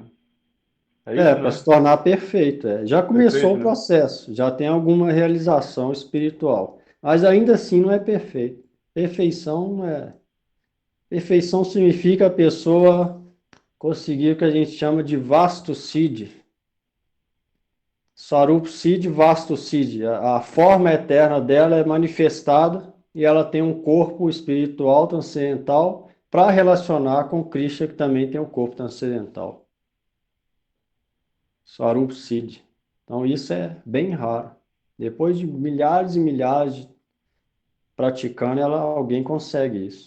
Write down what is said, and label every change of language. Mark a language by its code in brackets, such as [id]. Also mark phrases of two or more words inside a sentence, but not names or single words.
[pt] É isso, Para se né? tornar perfeito. Já começou Perfeito, o né? processo, já tem alguma realização espiritual, mas ainda assim não é perfeito. Perfeição não é. Perfeição significa a pessoa conseguir o que a gente chama de [sa] vasto siddhi. Sarup siddhi, vasto siddhi. [pt] A forma eterna dela é manifestada e ela tem um corpo espiritual transcendental para relacionar com Krishna, que também tem um corpo transcendental. [sa] Swarup Siddhi. [pt] Então isso é bem raro. Depois de milhares e milhares de praticando, alguém consegue isso.